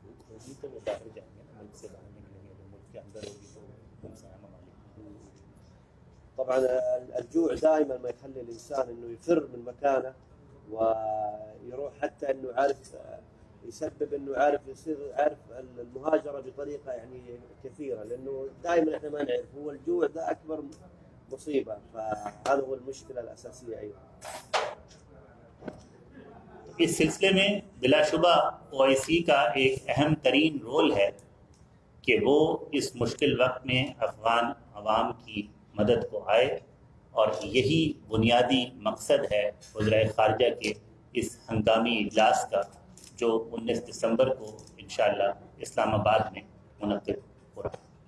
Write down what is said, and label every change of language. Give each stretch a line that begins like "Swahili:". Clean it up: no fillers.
Urdu: ہوگی تو وہ باہر جائیں گے، ملک سے باہر نکلیں گے، ملک کے اندر ہوگی تو ہمسایہ ممالک۔
Arabic: طبعا الجوع دائما ما يخلي الانسان انه يفر من مكانه ويروح، حتى انه عارف يسبب انه يصير عارف المهاجره بطريقه يعني كثيره، لانه دائما احنا ما نعرف، هو الجوع ده اكبر مصيبه، فهذا هو المشكله الاساسيه ايضا۔
Urdu: اس سلسلے میں بلا شبہ OIC کا ایک اہم ترین رول ہے کہ وہ اس مشکل وقت میں افغان عوام کی مدد کو آئے، اور یہی بنیادی مقصد ہے وزرائے خارجہ کے اس ہنگامی اجلاس کا جو 19 دسمبر کو انشاءاللہ اسلام آباد میں منعقد ہو رہا ہے۔